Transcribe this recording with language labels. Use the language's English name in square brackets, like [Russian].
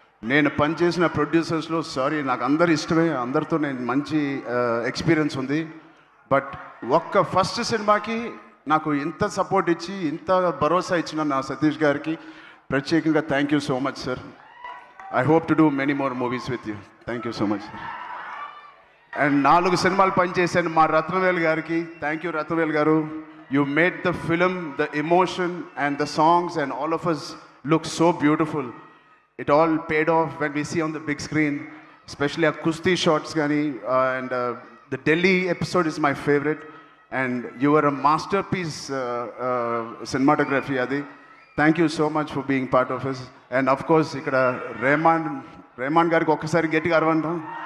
[Telugu] నేను పనిచేసిన ప్రొడ్యూసర్స్లో నాకు అందరు ఇష్టమే, అందరితో నేను మంచి ఎక్స్పీరియన్స్ ఉంది. బట్ ఒక్క ఫస్ట్ సినిమాకి నాకు ఇంత సపోర్ట్ ఇచ్చి ఇంత భరోసా ఇచ్చిన నా సతీష్ గారికి ప్రత్యేకంగా [English] Thank you so much sir. I hope to do many more movies with you. Thank you so much. [Telugu] And 4 సినిమాలు పనిచేశాను మా రత్నవేల్ గారికి. థ్యాంక్ యూ రత్నవేల్ గారు. [English] You made the film, the emotion and the songs and all of us look so beautiful. It all paid off when we see on the big screen, especially our Kusti shots gani, and the Delhi episode is my favorite, and you were a masterpiece cinematography adi. Thank you so much for being part of us. [Telugu] And of course ఇక్కడ రెహమాన్ గారికి ఒక్కసారి గట్టిగా అరవంటాం.